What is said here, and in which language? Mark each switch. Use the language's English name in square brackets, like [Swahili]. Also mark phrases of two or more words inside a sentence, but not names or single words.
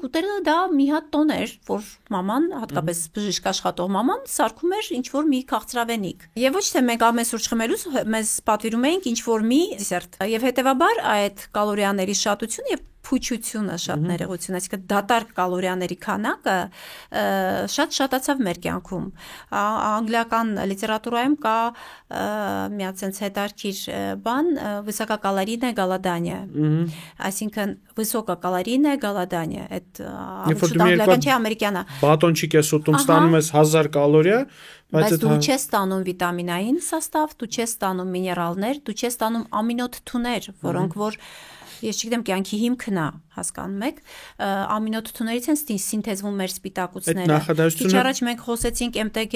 [Armenian] ուտելը դա մի հատ տոն էր, որ մաման, հատկապես բժիշկ աշխատող մաման, սարքում էր ինչ որ մի քաղցրավենիք։ Եվ ոչ թե մենք ամեն սուրճ խմելուց մեզ պատվիրում էինք ինչ որ մի դեսերտ։ Եվ հետեւաբար այդ կալորիաների շատությունը եւ փուչությունը շատ ներողություն, այսինքն դատարկ կալորիաների քանակը շատ շատացավ մեր կյանքում։ Անգլիական լիտերատուրայում կա մի հատ sense հետաքրքիր բան [Russian] высококалорийное голодание։ [Armenian] Այսինքն [Russian] высококалорийное голодание, [Armenian] այդ անգլիական չէ, ամերիկյան է։ Բատոնչիկ ես ուտում, ստանում ես 1000 կալորիա, բայց դու չես ստանում վիտամինային սաստավ, դու չես ստանում միներալներ, դու չես ստանում ամինոթթուներ, որոնք որ ես չգիտեմ կյանքի հիմքն է, հասկանում եք, ամինոթթուներից են սինթեզվում մեր սպիտակուցները։ Քիչ առաջ մենք խոսեցինք MTG